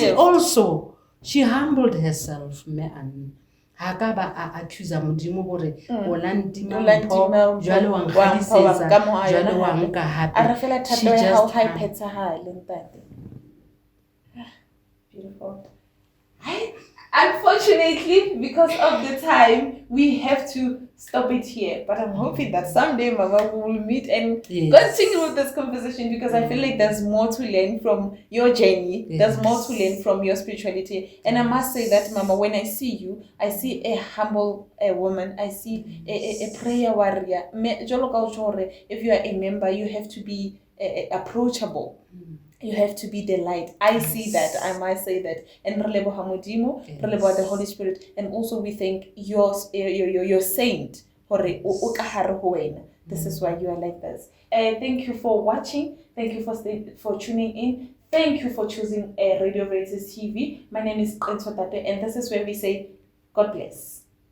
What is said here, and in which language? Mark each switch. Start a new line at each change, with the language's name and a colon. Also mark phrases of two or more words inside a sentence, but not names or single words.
English: But also she humbled herself Mme Anna.
Southern Sotho: Ha ka ba a accuse modimo hore o la ntima mpho jwale wa nkgadisetsa jwale wa nka hape. A re fela thato ya hao ha iphethahale ntate.
English: Beautiful. Unfortunately, because of the time, we have to stop it here. But I'm hoping that someday, Mama, we will meet and continue with this conversation, because I feel like there's more to learn from your journey. There's more to learn from your spirituality. And I must say that, Mama, when I see you, I see a humble woman. I see a prayer warrior. If you are a member, you have to be approachable. You have to be the light. I see that. I might say that. And
Southern Sotho: releboha Modimo,
English: releboha the Holy Spirit, and also we thank your saint. This is why you are like this. Thank you for watching. Thank you for tuning in. Thank you for choosing Radio Veritas TV. My name is Sodality, and this is where we say God bless.